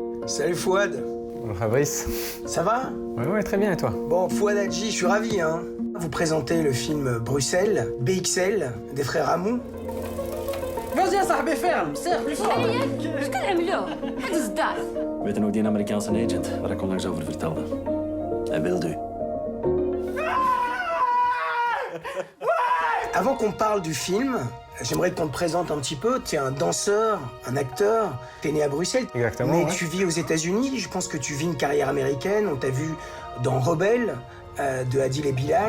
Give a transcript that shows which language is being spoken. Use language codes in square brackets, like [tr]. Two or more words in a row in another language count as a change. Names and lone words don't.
[fr] Salut Fouad. Bonjour Fabrice. Ça va? Ouais, très bien, et toi? Bon, Fouad Hadji, je suis ravi, hein. Vous présentez le film Bruxelles, BXL, des frères Hamou. Vas-y [ar] يا صاحبي [fr] ferme, serre plus fort. [nl] Wat kan hem lo? Het is dat. Weet je nog die Amerikaanse agent waar ik onlangs over vertelde? Hij wilde u. [fr] Avant qu'on parle du film, j'aimerais qu'on te présente un petit peu. Tu es un danseur, un acteur. Tu es né à Bruxelles. Exactement, Mais ouais. tu vis aux États-Unis. Je pense que tu vis une carrière américaine. On t'a vu dans Rebelle, de Adil et Bilal.